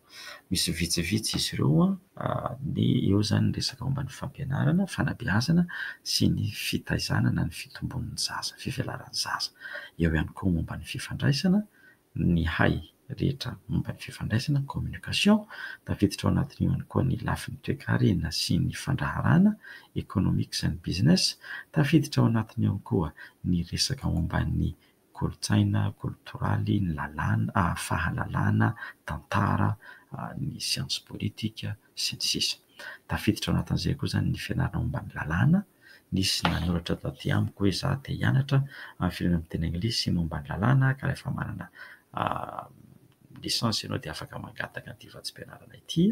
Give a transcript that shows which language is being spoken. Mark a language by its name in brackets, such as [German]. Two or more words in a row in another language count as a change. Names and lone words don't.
[Malagasy] Misy vitsivitsy izy ireo, ny eo zany resaka momba ny fampianarana, fanabeazana sy ny fitaizana na ny fitombon'ny zaza, fivelaran'ny zaza. Eo ihany koa momba ny fifandraisana, ny hay rehetra momba ny fifandraisana, communication. Tafiditra ao anatin'io ihany koa ny lafiny toe-karena sy ny fandraharana, [English] economics and business. [Malagasy] Tafiditra ao anatiny ihany koa ny resaka momba ny kolotsaina, kultoraly, ny lalàna, fahalalàna, tantara, ny science politika sy ny sisa. Tafiditra ao anatin'izay koa zany ny fianarana momba ny lalàna. Nisy nanoratra taty amiko hoe za te hianatra amin'ny firenena amin'ny teny anglisy momba ny lalàna, ka rehefa manana lisansa ianao dia afaka mangataka an'ity vatsim-pianarana ity.